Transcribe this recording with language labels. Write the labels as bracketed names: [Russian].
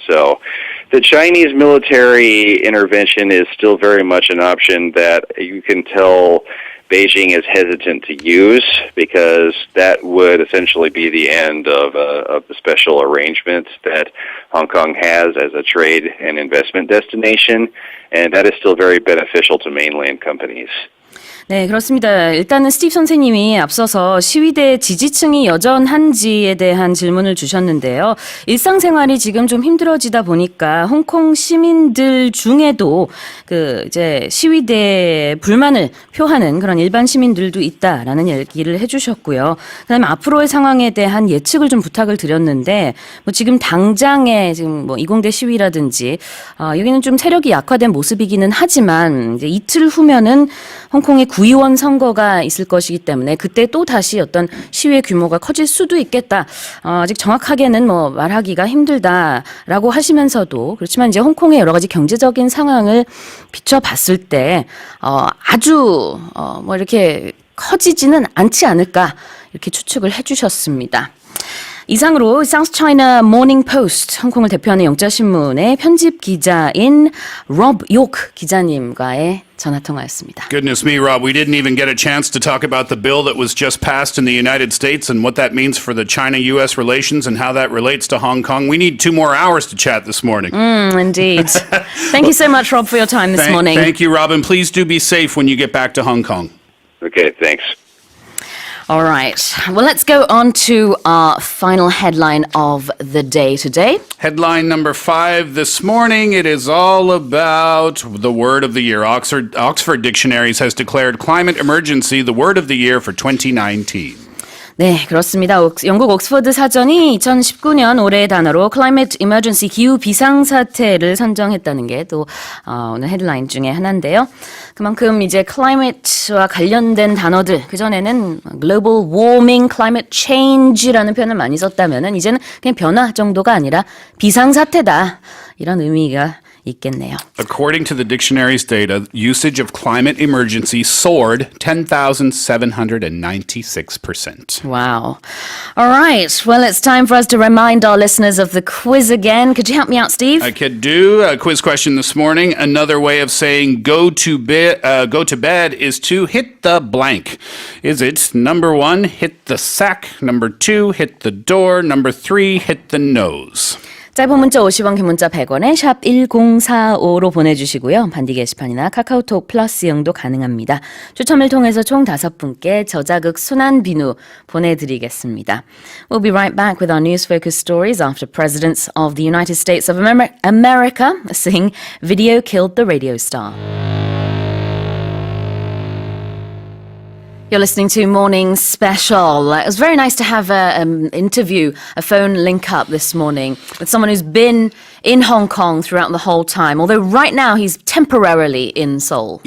[English] So the Chinese military intervention is still very much an option that you can tell Beijing is hesitant to use, because that would essentially be the end of the special arrangement that Hong Kong has as a trade and investment destination, and that is still very beneficial to mainland companies. [Korean] 네, 그렇습니다. 일단은 스티브 선생님이 앞서서 시위대 지지층이 여전한지에 대한 질문을 주셨는데요. 일상생활이 지금 좀 힘들어지다 보니까 홍콩 시민들 중에도 이제 시위대에 불만을 표하는 그런 일반 시민들도 있다라는 얘기를 해주셨고요. 그다음에 앞으로의 상황에 대한 예측을 좀 부탁을 드렸는데, 지금 당장의 지금 이공대 시위라든지 여기는 좀 세력이 약화된 모습이기는 하지만 이제 이틀 후면은 홍콩의 구의원 선거가 있을 것이기 때문에 그때 또 다시 어떤 시위의 규모가 커질 수도 있겠다. 아직 정확하게는 말하기가 힘들다라고 하시면서도, 그렇지만 이제 홍콩의 여러 가지 경제적인 상황을 비춰봤을 때 아주 이렇게 커지지는 않지 않을까, 이렇게 추측을 해주셨습니다. 이상으로 사우스차이나모닝포스트, 홍콩을 대표하는 영자신문의 편집 기자인 로브 요크 기자님과의 전화통화였습니다. [English] Goodness me, Rob, we didn't even get a chance to talk about the bill that was just passed in the United States and what that means for the China-U.S. relations and how that relates to Hong Kong. We need 2 more hours to chat this morning. Indeed. Thank you so much, Rob, for your time this morning. Thank you, Robin. Please do be safe when you get back to Hong Kong. Okay, thanks. All right. Well, let's go on to our final headline of the day today. Headline number 5 this morning. It is all about the word of the year. Oxford Dictionaries has declared climate emergency the word of the year for 2019. [Korean] 네, 그렇습니다. 영국 옥스퍼드 사전이 2019년 올해의 단어로 climate emergency, 기후 비상사태를 선정했다는 게 또 오늘 헤드라인 중에 하나인데요. 그만큼 이제 climate와 관련된 단어들, 그전에는 global warming, climate change라는 표현을 많이 썼다면은 이제는 그냥 변화 정도가 아니라 비상사태다, 이런 의미가 있겠네요. [English] According to the dictionary's data, usage of climate emergency soared 10,796%. Wow. All right. Well, it's time for us to remind our listeners of the quiz again. Could you help me out, Steve? I could do a quiz question this morning. Another way of saying go to bed is to hit the blank. Is it number 1, hit the sack, number 2, hit the door, number 3, hit the nose? [Korean] 짧은 문자 50원, 긴 문자 100원에 샵 1045로 보내주시고요. 반디 게시판이나 카카오톡 플러스 이용도 가능합니다. 추첨을 통해서 총 5분께 저자극 순한 비누 보내드리겠습니다. [English] We'll be right back with our news focus stories after presidents of the United States of America sing Video Killed the Radio Star. You're listening to Morning Special. It was very nice to have an interview, a phone link up this morning with someone who's been in Hong Kong throughout the whole time, although right now he's temporarily in Seoul.